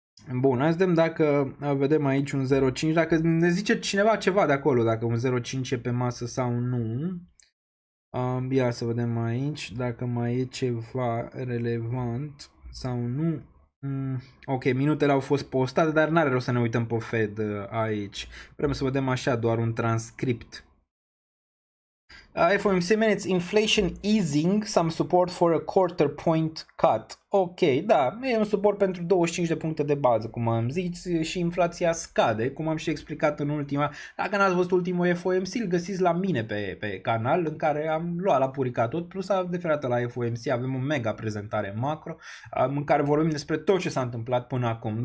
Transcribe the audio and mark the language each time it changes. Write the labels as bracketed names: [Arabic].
[Romanian] Bun, hai să vedem dacă vedem aici un 0.5, dacă ne zice cineva ceva de acolo, dacă un 0.5 e pe masă sau nu. Ia să vedem aici dacă mai e ceva relevant sau nu. Ok, minutele au fost postate, dar n-are rost să ne uităm pe Fed aici. Vrem să vedem așa doar un transcript. [English] FOMC minutes inflation easing, some support for a quarter point cut. [Romanian] Ok, da, e un suport pentru 25 de puncte de bază, cum am zis, și inflația scade, cum am și explicat în ultima. Dacă n-ați văzut ultimul FOMC, îl găsiți la mine pe canal, în care am luat la puricat tot, plus deferată la FOMC, avem o mega prezentare macro, în care vorbim despre tot ce s-a întâmplat până acum.